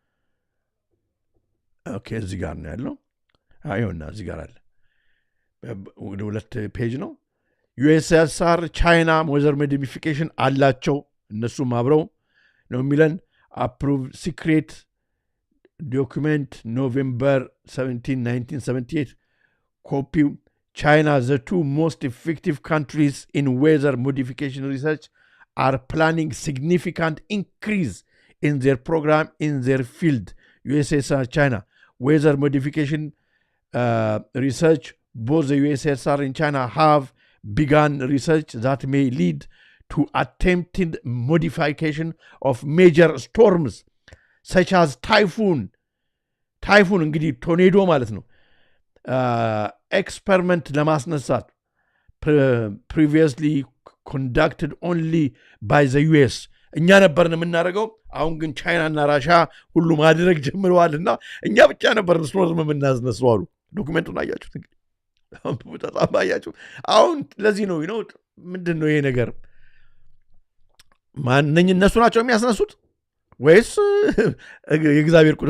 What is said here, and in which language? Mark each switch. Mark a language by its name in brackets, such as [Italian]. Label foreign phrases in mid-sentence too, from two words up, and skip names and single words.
[Amharic] ኦኬ እዚህ ጋር ነው ያለው። ይኸውና እዚህ ጋር አለ። ወደ 2 ፔጅ [English] ነው። ዩኤስኤስአር ቻይና weather modification [Amharic] አላቸው እነሱም አብረው ነው የሚለን። [English] approved secret document November 17 1978 ኮፒው China, the 2 most effective countries in weather modification research, are planning significant increase in their program in their field. USSR, China. Weather modification research, both the USSR and China have begun research that may lead to attempted modification of major storms, such as typhoon. Typhoon, [Amharic] እንግዲህ ቶርኔዶ ማለት ነው። ኤክስፐሪመንት ለማስነሳት [English] previously conducted only by the US [Amharic] እኛ ነበርን የምናደርገው። አሁን ግን ቻይናና ራሻ ሁሉ ማድረግ ጀምረዋልና እኛ ብቻ ነበርን ስኖርም የምናስነሳው አሉ። ዶክመንቱን አያችሁት እንግዲህ በጣም አያችሁ። አሁን ለዚህ ነው ምንድን ነው ይሄ ነገር? ማንኝ እነሱ ናቸው የሚያስነሱት ወይስ የእግዚአብሔር ቁጣ?